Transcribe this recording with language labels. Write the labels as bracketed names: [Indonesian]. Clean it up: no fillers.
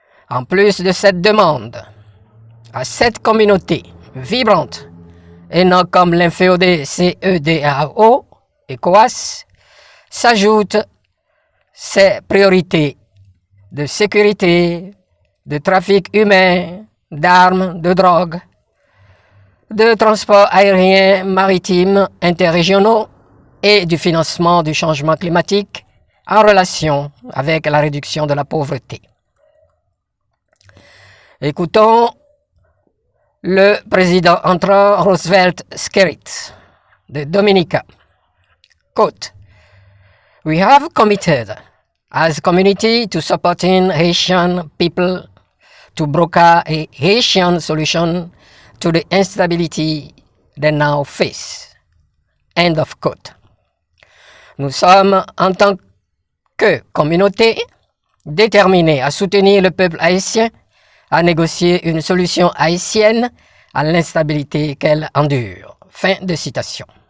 [French] En plus de cette demande, à cette communauté vibrante, et non comme l'inféodé CEDEAO, ECOWAS, s'ajoutent ces priorités de sécurité, de trafic humain, d'armes, de drogue, de transport aérien, maritime, interrégionaux et du financement du changement climatique en relation avec la réduction de la pauvreté. Écoutons le président entrant Roosevelt Skerrit de Dominica. [English] Quote, "We have committed as a community to supporting Haitian people to broker a Haitian solution to the instability they now face." End of quote. [French] Nous sommes, en tant que communauté, déterminés à soutenir le peuple haïtien, à négocier une solution haïtienne à l'instabilité qu'elle endure. Fin de citation.